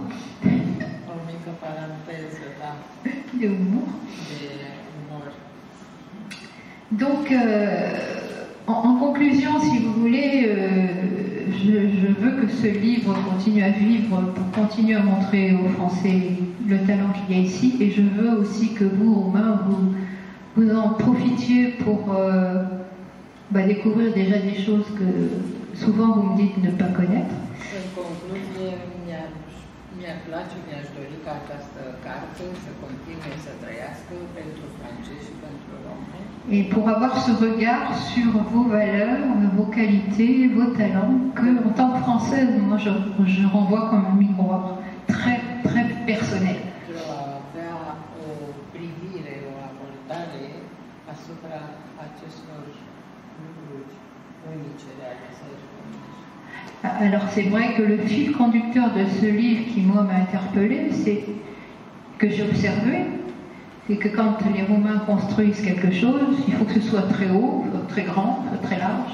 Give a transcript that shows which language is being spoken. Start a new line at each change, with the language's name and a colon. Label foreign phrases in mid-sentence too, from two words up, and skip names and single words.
French: Donc en conclusion, si vous voulez, je veux que ce livre continue à vivre pour continuer à montrer aux Français le talent qu'il y a ici, et je veux aussi que vous, Roumains, vous en profitiez pour découvrir déjà des choses que souvent vous me dites ne pas connaître.
Romanian: Mi-aș dori ca această carte să continue să trăiască pentru francezi și pentru români.
French: Et pour avoir ce regard sur vos valeurs, vos qualités, vos talents, que en tant que française, moi je renvoie comme un miroir très très personnel. Alors c'est vrai que le fil conducteur de ce livre qui moi m'a interpellée, c'est que j'ai observé, c'est que quand les Roumains construisent quelque chose, il faut que ce soit très haut, très grand, très large.